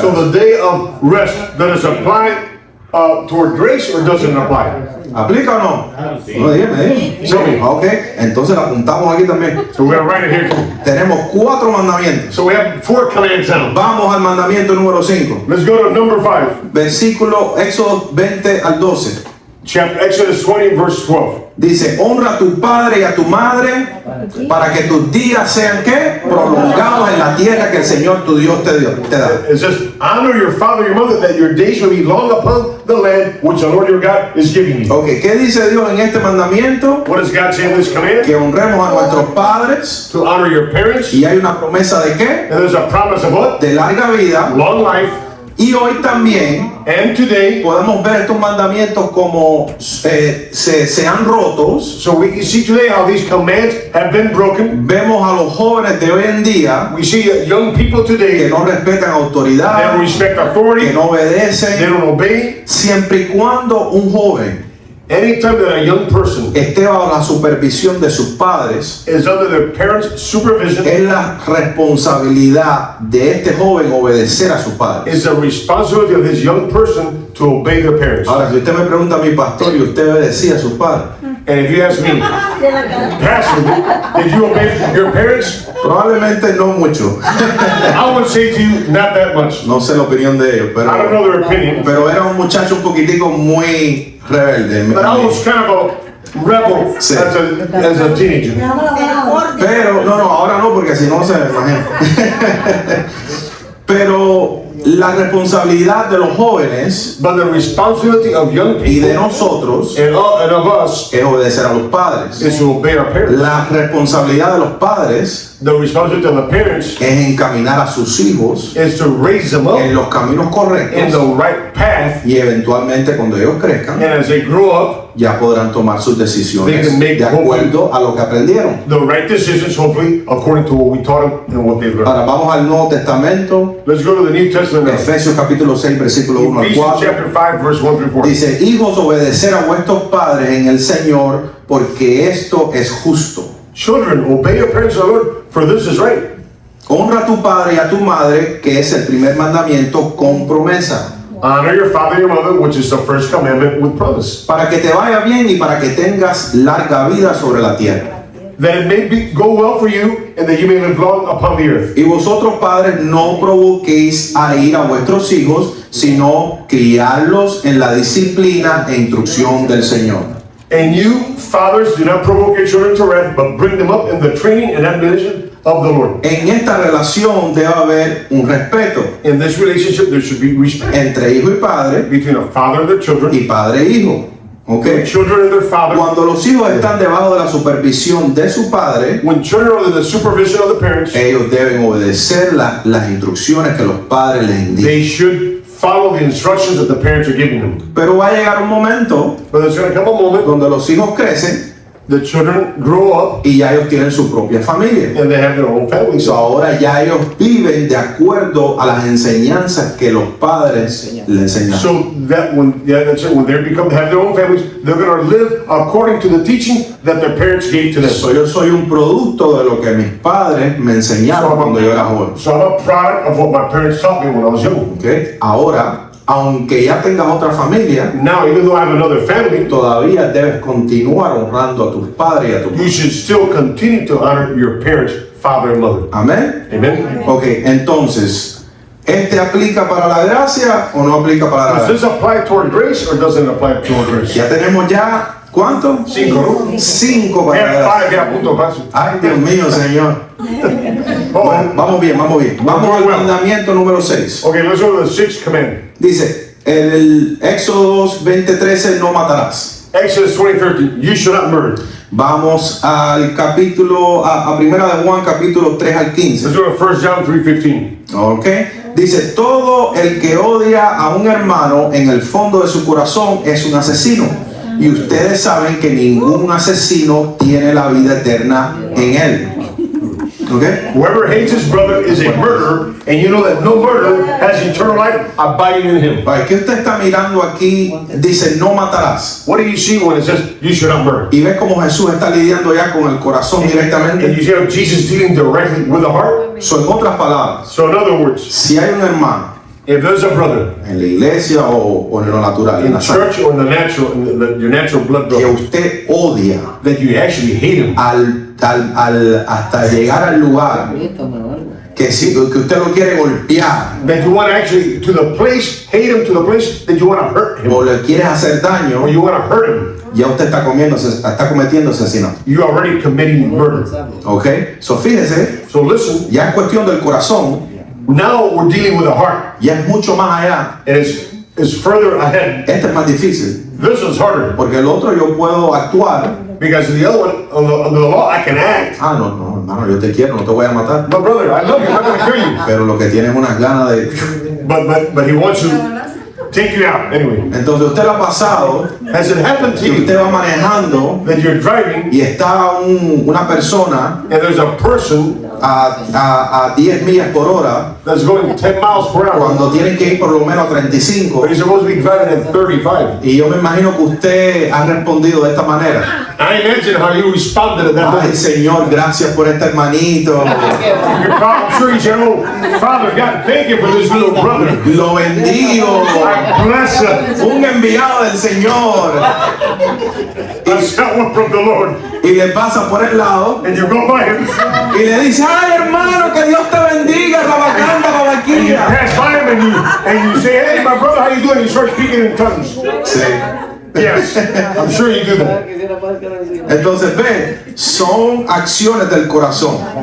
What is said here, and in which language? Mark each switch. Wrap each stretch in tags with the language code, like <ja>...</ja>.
<en>So</en> <es>gracia?</es> <en>the day of rest, does it apply toward grace or doesn't apply?</en> <es>¿Aplica o no? No, dígame.</es> <en>Show me.</en> <es>Ok, entonces la apuntamos aquí también.</es> <en>So we're gonna write it here too.</en> <es>Tenemos 4 mandamientos.</es> <en>So we have 4 commands now.</en> <es>Vamos al mandamiento número 5.</es> <en>Let's go to number 5.</en> <es>Versículo Éxodo 20 al 12.</es> <en>Chapter Exodus 20, verse 12.</en> <es>Dice, honra a tu padre y a tu madre para que tus días sean ¿qué? Prolongados en la tierra que el Señor tu Dios te da.</es> <en>It says, honor your father and your mother, that your days will be long upon the land which the Lord your God is giving you.</en> <es>Ok, ¿qué dice Dios en este mandamiento?</es> <en>What does God say in this command?</en> <es>Que honremos a nuestros padres</es> <en>To honor your parents.</en> <es>y hay una promesa de ¿qué?</es> <en>And there's a promise of what?</en> <es>De larga vida.</es> <en>Long life.</en> <es>Y hoy también</es> <en>And today,</en> <es>podemos ver estos mandamientos como se han rotos.</es> <en>so we can see today how these commands have been broken.</en> <es>Vemos a los jóvenes de hoy en día</es> <en>We see young people</en> <es>que</es> <en>today,</en> <es>no respetan</es> <en>they don't</en> <es>autoridad,</es> <en>respect</en> <es>que</es> <en>authority,</en> <es>no</es> <en>they</en> <es>obedecen,</es> <en>don't obey.</en> <es>siempre y cuando un joven</es> <en>Anytime that a young person</en> <es>esté bajo la supervisión de sus padres,</es> <en>is under their parents' supervision,</en> <es>es la responsabilidad de este joven obedecer a sus padres.</es> <en>it's the responsibility of this young person to obey their parents.</en> <es>Ahora, si usted me pregunta a mi pastor y usted obedecía a sus padres,</es> <en>And if you ask me, Pastor, did you obey your parents?</en> <es>probablemente no mucho.</es> <en>I would say to you, not that much.</en> <es>No sé la opinión de ellos,</es> <en>I don't know their opinion,</en> <es>pero era un muchacho un poquitico muy rebelde.</es> <en>but I was kind of a rebel</en> <es>Sí.</es> <en>as a teenager.</en> <es>Pero, no, ahora no, porque si no se imagina. Pero la responsabilidad de los jóvenes</es> <en>But the responsibility of young</en> <es>y de</es> <en>people</en> <es>nosotros</es> <en>and of us</en> <es>es obedecer a los padres.</es> <en>is to obey our parents.</en> <es>La responsabilidad de los padres</es> <en>The responsibility of the parents</en> <es>es encaminar a sus hijos</es> <en>is to raise them up</en> <es>en los caminos</es> <en>in</en> <es>correctos</es> <en>the right path,</en> <es>y eventualmente cuando ellos crezcan</es> <en>and as they grow up,</en> <es>ya podrán tomar sus</es> <en>They</en> <es>decisiones</es> <en>can make</en> <es>de acuerdo a lo que aprendieron.</es> <en>the right decisions, hopefully, according to what we taught them and what they've learned.</en> <es>Ahora vamos al Nuevo Testamento,</es> <en>Let's go to the New Testament now.</en> <es>Efesios capítulo 6, versículo 1 al</es> <en>Ephesians</en> <es>4.</es> <en>chapter 5, verse 1 through 4.</en> <es>Dice, hijos, obedecer a vuestros padres en el Señor, porque esto es justo.</es> <en>Children, obey your parents, O Lord, for this is right.</en> <es>Honra a tu padre y a tu madre, que es el primer mandamiento con promesa,</es> <en>Honor your father and your mother, which is the first commandment with promise,</en> <es>para que te vaya bien y para que tengas larga vida sobre la tierra.</es> <en>that it may go well for you, and that you may live long upon the earth.</en> <es>Y vosotros, padres, no provoquéis a ir a vuestros hijos, sino criarlos en la disciplina e instrucción del Señor.</es> <en>And you, fathers, do not provoke your children to wrath, but bring them up in the training and admonition of the Lord.</en> <es>En esta relación debe haber un respeto</es> <en>In this relationship, there should be respect</en> <es>entre hijo y padre</es> <en>between a father and their children,</en> <es>y padre e hijo. ¿Ok?</es> <en>the children and their father.</en> <es>Cuando los hijos están debajo de la supervisión de su padre,</es> <en>When children are under the supervision of the parents,</en> <es>ellos deben obedecer las instrucciones que los padres les indican.</es> <en>they should follow the instructions that the parents are giving them.</en> <es>Pero va a llegar un momento</es> <en>But there's going to come a moment,</en> <es>donde los hijos crecen</es> <en>the children grow up</en> <es>y ya ellos tienen su propia familia.</es> <en>and they have their own families.</en> <es>So, ahora ya ellos viven de acuerdo a las enseñanzas que los padres les enseñaron.</es> <en>So that when that's it, when they have their own families, they're going to live according to the teaching that their parents gave to them.</en> <es>So, yo soy un producto de lo que mis padres me enseñaron cuando yo era joven.</es> <en>So I'm a product of what my parents taught me when I was young. ¿Ok?</en> <es>Ahora, aunque ya tengas otra familia,</es> <en>Now, even though I have another family,</en> <es>todavía debes continuar honrando a tus padres y a tu</es> <en>you</en> <es>madre.</es> <en>should still continue to honor your parents, father and mother.</en> <es>Amén.</es> <en>Amen.</en> <es>Ok, entonces, ¿este aplica para la gracia o no aplica para la</es> <en>Does</en> <es>gracia?</es> <en>this apply toward grace or doesn't it apply toward grace?</en> <es>Ya tenemos ya, ¿cuánto? 5, ¿no? 5</es> <en>We</en> <es>para la</es> <en>have</en> <es>gracia. 5, yeah, punto, paso. Ay, Dios mío, Señor.</es> <en>Oh,</en> <es>Bueno, vamos bien, vamos bien. Vamos al mandamiento número 6.</es> <en>okay, let's go to the 6th command.</en> <es>Dice, el Éxodo 20:13, no matarás.</es> <en>Exodus 20:13, you should not murder.</en> <es>Vamos al capítulo, a primera de Juan, capítulo 3 al 15.</es> <en>Let's go to 1 John 3:15. Ok.</en> <es>Dice, todo el que odia a un hermano en el fondo de su corazón es un asesino. Y ustedes saben que ningún asesino tiene la vida eterna en él. Ok.</es> <en>Whoever hates his brother is a murderer, and you know that no murderer has eternal life abiding in him.</en> <es>Vale, ¿qué usted está mirando aquí? Dice, no matarás.</es> <en>What do you see when it says you should not murder?</en> <es>Y ves cómo Jesús está lidiando ya con el corazón</es> <en>And</en> <es>directamente.</es> <en>you see how Jesus dealing directly with the heart?</en> <es>So, en otras palabras,</es> <en>So in other words,</en> <es>si hay un hermano</es> <en>if there's a brother</en> <es>en la iglesia o en lo natural, en</es> <en>in</en> <es>la sangre,</es> <en>church or in the natural, your natural blood</en> <es>que</es> <en>brother,</en> <es>usted odia</es> <en>that you actually hate him,</en> <es>hasta llegar al lugar que usted lo quiere golpear</es> <en>that you want to actually to the place, hate him to the place that you want to hurt him,</en> <es>o le quieres hacer daño,</es> <en>or you want to hurt him,</en> <es>ya usted está cometiendo asesinato.</es> <en>you're already committing murder.</en> <es>Ok, so fíjese,</es> <en>So listen,</en> <es>ya es cuestión del corazón,</es> <en>now we're dealing with the heart,</en> <es>ya es mucho más allá.</es> <en>and it's further ahead.</en> <es>Este es más difícil,</es> <en>This is harder</en> <es>porque el otro yo puedo actuar.</es> <en>because the other one under the law I can act.</en> <es>Ah, no, hermano, yo te quiero, no te voy a matar.</es> <en>But brother, I love you. I'm not going to kill you.</en> <es>Pero lo que tiene es unas ganas de...</es> <en>But he wants to take you out anyway.</en> <es>Entonces usted lo ha pasado,</es> <en>Has it happened to</en> <es>que</es> <en>you</en> <es>usted va manejando</es> <en>that you're driving</en> <es>y está una persona</es> <en>and there's a person</en> <es>a 10 millas por hora</es> <en>that's going 10 miles per hour,</en> <es>cuando tienen que ir por lo menos a 35?</es> <en>but he's supposed to be driving at 35?</en> <es>Y yo me imagino que usted ha respondido de esta manera.</es> <en>I imagine how you responded at that</en> <es>Ay,</es> <en>moment.</en> <es>Señor, gracias por este hermanito.</es> <en>I'm sure you said, "Oh, Father God, thank you for this little brother.</en> <es>Lo bendigo.</es> <en>I bless him.</en> <es>Un enviado del Señor.</es> <en>I sent one from the Lord."</en> <es>Y le pasa por el lado</es> <en>And you go by him,</en> <es>y le dice, ay, hermano, que Dios te bendiga, rabacanda,</es> <en>and you babaquilla. pass by him, and you say, "Hey, my brother, how you doing?" You start speaking in tongues.</en> <es>Sí.</es> <en>Yes, I'm sure you do that.</en> <es>Entonces, ven, son acciones del corazón.</es>